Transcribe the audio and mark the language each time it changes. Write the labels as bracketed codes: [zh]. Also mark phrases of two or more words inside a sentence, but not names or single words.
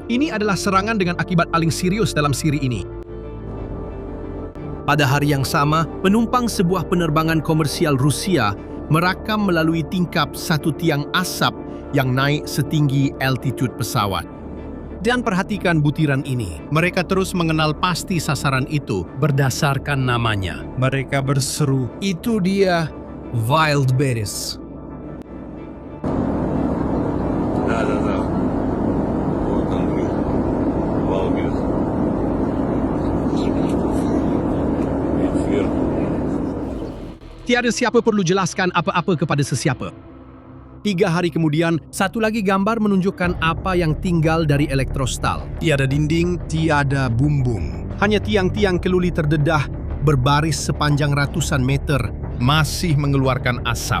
[ms] Ini adalah serangan dengan akibat paling serius dalam siri ini. Pada hari yang sama, penumpang sebuah penerbangan komersial Rusia merakam melalui tingkap satu tiang asap yang naik setinggi altitude pesawat. Dan perhatikan butiran ini. Mereka terus mengenal pasti sasaran itu berdasarkan namanya. Mereka berseru, Itu dia wild berries. [ru] Да. Вот он, Валберес. Сверху. [ms] Tiada siapa perlu jelaskan apa-apa kepada sesiapa. 3 hari kemudian, satu lagi gambar menunjukkan apa yang tinggal dari Elektrostal. Tiada dinding, tiada bumbung. Hanya tiang-tiang keluli terdedah berbaris sepanjang ratusan meter masih mengeluarkan asap.